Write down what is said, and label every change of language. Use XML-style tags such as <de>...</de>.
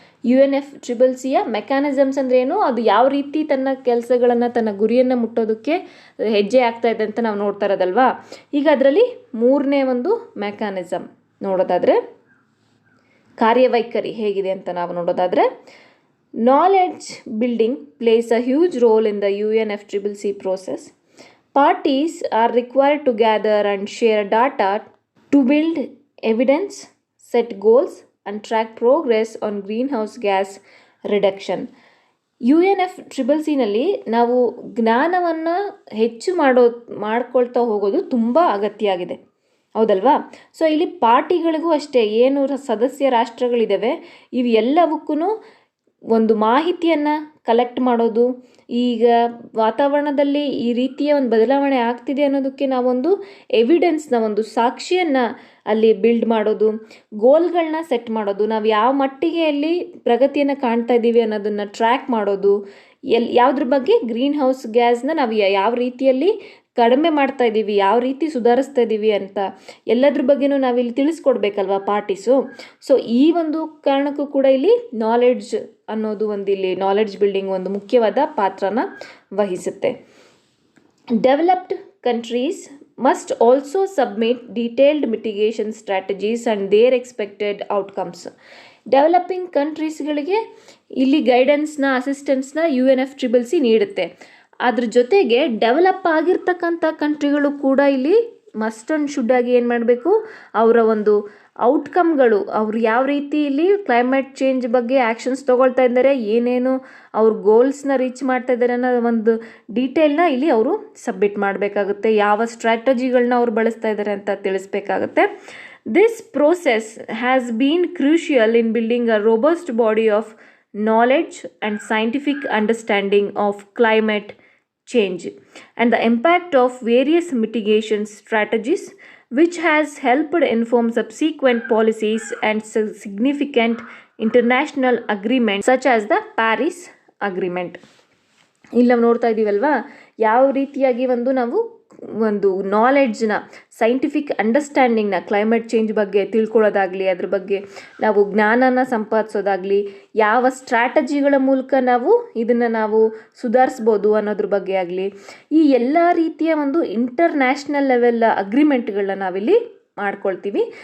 <kn>UNFCCCಯ mechanisms ಅಂದರೆ ಏನು, ಅದು ಯಾವ ರೀತಿ ತನ್ನ ಕೆಲಸಗಳನ್ನು, ತನ್ನ ಗುರಿಯನ್ನು ಮುಟ್ಟೋದಕ್ಕೆ ಹೆಜ್ಜೆ ಆಗ್ತಾ ಇದೆ ಅಂತ ನಾವು ನೋಡ್ತಾ ಇರೋದಲ್ವಾ. ಈಗ ಅದರಲ್ಲಿ ಮೂರನೇ ಒಂದು ಮೆಕ್ಯಾನಿಸಮ್ ನೋಡೋದಾದರೆ, ಕಾರ್ಯವೈಖರಿ ಹೇಗಿದೆ ಅಂತ ನಾವು ನೋಡೋದಾದರೆ,</kn> <en>Knowledge building plays a huge role in the UNFCCC process. Parties are required to gather and share data to build evidence, set goals and track progress on greenhouse gas reduction.</en> <kn>UNFCCCನಲ್ಲಿ ನಾವು ಜ್ಞಾನವನ್ನು ಹೆಚ್ಚು ಮಾಡ್ಕೊಳ್ತಾ ಹೋಗೋದು ತುಂಬ ಅಗತ್ಯ ಆಗಿದೆ, ಹೌದಲ್ವಾ. ಸೊ ಇಲ್ಲಿ ಪಾರ್ಟಿಗಳಿಗೂ ಅಷ್ಟೇ, ಏನು ಸದಸ್ಯ ರಾಷ್ಟ್ರಗಳಿದ್ದಾವೆ ಇವು ಎಲ್ಲವಕ್ಕೂ ಒಂದು ಮಾಹಿತಿಯನ್ನು ಕಲೆಕ್ಟ್ ಮಾಡೋದು, ಈಗ ವಾತಾವರಣದಲ್ಲಿ ಈ ರೀತಿಯ ಒಂದು ಬದಲಾವಣೆ ಆಗ್ತಿದೆ ಅನ್ನೋದಕ್ಕೆ ನಾವೊಂದು ಎವಿಡೆನ್ಸ್ನ, ಒಂದು ಸಾಕ್ಷಿಯನ್ನು ಅಲ್ಲಿ ಬಿಲ್ಡ್ ಮಾಡೋದು, ಗೋಲ್ಗಳನ್ನ ಸೆಟ್ ಮಾಡೋದು, ನಾವು ಯಾವ ಮಟ್ಟಿಗೆ ಅಲ್ಲಿ ಪ್ರಗತಿಯನ್ನು ಕಾಣ್ತಾ ಇದ್ದೀವಿ ಅನ್ನೋದನ್ನು ಟ್ರ್ಯಾಕ್ ಮಾಡೋದು, ಯಾವುದ್ರ ಬಗ್ಗೆ ಗ್ರೀನ್ ಹೌಸ್ ಗ್ಯಾಸ್ನ ನಾವು ಯಾವ ರೀತಿಯಲ್ಲಿ ಕಡಿಮೆ ಮಾಡ್ತಾ ಇದ್ದೀವಿ, ಯಾವ ರೀತಿ ಸುಧಾರಿಸ್ತಾ ಇದ್ದೀವಿ ಅಂತ ಎಲ್ಲದ್ರ ಬಗ್ಗೆನೂ ನಾವಿಲ್ಲಿ ತಿಳಿಸ್ಕೊಡ್ಬೇಕಲ್ವ ಪಾರ್ಟೀಸು. ಸೊ ಈ ಒಂದು ಕಾರಣಕ್ಕೂ ಕೂಡ ಇಲ್ಲಿ ನಾಲೆಡ್ಜ್ ಅನ್ನೋದು ಒಂದು, ಇಲ್ಲಿ ನಾಲೆಡ್ಜ್ ಬಿಲ್ಡಿಂಗ್ ಒಂದು ಮುಖ್ಯವಾದ ಪಾತ್ರನ ವಹಿಸುತ್ತೆ.</kn> <en>Developed countries must also submit detailed mitigation strategies and their expected outcomes.</en> <kn>Developing ಕಂಟ್ರೀಸ್ಗಳಿಗೆ ಇಲ್ಲಿ ಗೈಡೆನ್ಸ್ನ, ಅಸಿಸ್ಟೆನ್ಸ್ನ UNFCCC ನೀಡುತ್ತೆ. ಅದ್ರ ಜೊತೆಗೆ ಡೆವಲಪ್ ಆಗಿರ್ತಕ್ಕಂಥ ಕಂಟ್ರಿಗಳು ಕೂಡ ಇಲ್ಲಿ ಮಸ್ಟ್ ಆ್ಯಂಡ್ ಶುಡ್ ಆಗಿ ಏನು ಮಾಡಬೇಕು, ಅವರ ಒಂದು ಔಟ್ಕಮ್ಗಳು, ಅವರು ಯಾವ ರೀತಿ ಇಲ್ಲಿ ಕ್ಲೈಮೇಟ್ ಚೇಂಜ್ ಬಗ್ಗೆ ಆ್ಯಕ್ಷನ್ಸ್ ತೊಗೊಳ್ತಾ ಇದ್ದಾರೆ, ಏನೇನು ಅವ್ರ ಗೋಲ್ಸ್ನ ರೀಚ್ ಮಾಡ್ತಾ ಇದ್ದಾರೆ ಅನ್ನೋ ಒಂದು ಡೀಟೇಲ್ನ ಇಲ್ಲಿ ಅವರು ಸಬ್ಮಿಟ್ ಮಾಡಬೇಕಾಗುತ್ತೆ. ಯಾವ ಸ್ಟ್ರಾಟಜಿಗಳನ್ನ ಅವ್ರು ಬಳಸ್ತಾ ಇದ್ದಾರೆ ಅಂತ ತಿಳಿಸ್ಬೇಕಾಗುತ್ತೆ.</kn> <en>This process has been crucial in building a robust body of knowledge and scientific understanding of climate change and the impact of various mitigation strategies, which has helped inform subsequent policies and significant international agreements such as the Paris Agreement.</en> <kn>ಇಲ್ಲಿ ನಾವು ನೋಡ್ತಾ ಇದ್ದೀವಲ್ವಾ, ಯಾವ ರೀತಿಯಾಗಿ ನಾವು ಒಂದು ನಾಲೆಡ್ಜ್ನ, scientific ಅಂಡರ್ಸ್ಟ್ಯಾಂಡಿಂಗ್ನ, climate change ಬಗ್ಗೆ ತಿಳ್ಕೊಳ್ಳೋದಾಗಲಿ, ಅದ್ರ ಬಗ್ಗೆ ನಾವು ಜ್ಞಾನನ ಸಂಪಾದಿಸೋದಾಗಲಿ, ಯಾವ ಸ್ಟ್ರಾಟಜಿಗಳ ಮೂಲಕ ನಾವು ಇದನ್ನು ನಾವು ಸುಧಾರಿಸ್ಬೋದು ಅನ್ನೋದ್ರ ಬಗ್ಗೆ ಆಗಲಿ, ಈ ಎಲ್ಲ ರೀತಿಯ ಒಂದು ಇಂಟರ್ನ್ಯಾಷನಲ್ ಲೆವೆಲ್ ಅಗ್ರಿಮೆಂಟ್ಗಳನ್ನ ನಾವಿಲ್ಲಿ ಮಾಡ್ಕೊಳ್ತೀವಿ.</kn>